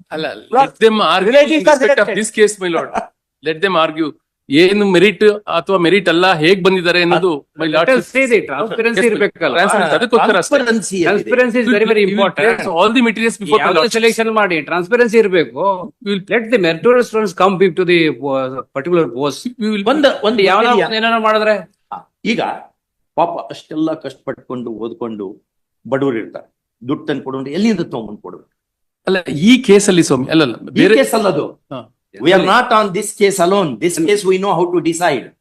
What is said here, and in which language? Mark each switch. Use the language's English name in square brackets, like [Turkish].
[Kannada] ಅಲ್ಲ, [English] let them argue in respect of this case, my lord. Let them argue. [Kannada] ಏನು merit ಅಥವಾ merit ಅಲ್ಲ, ಹೇಗ್ ಬಂದಿದ್ದಾರೆ ಅನ್ನೋದು ಟ್ರಾನ್ಸ್ಪರೆನ್ಸಿ ಇರಬೇಕಲ್ಲ. [English] Transparency is very very important. All the materials before the lord. [Kannada] Selection ಮಾಡಿ transparency ಇರಬೇಕು. [English] Let the meritorious students come to the particular post. [Kannada] ಒಂದು ಏನಾರ ಮಾಡಿದ್ರೆ ಈಗ ಪಾಪ ಅಷ್ಟೆಲ್ಲ ಕಷ್ಟಪಟ್ಕೊಂಡು ಓದ್ಕೊಂಡು ಬಡವರು ಇರ್ತಾರೆ. ದುಡ್ಡು ತಂದು ಕೊಡೋದು ಎಲ್ಲಿಂದ ತಗೊಂಡ್ಬಂದು ಕೊಡ್ಬೇಕು? ಅಲ್ಲ, ಈ ಕೇಸ್ ಅಲ್ಲಿ ಸ್ವಾಮಿ ಅಲ್ಲ ಬೇರೆ case ಅಲ್ಲದು. [English] We are not on this case alone. This case we know how to decide.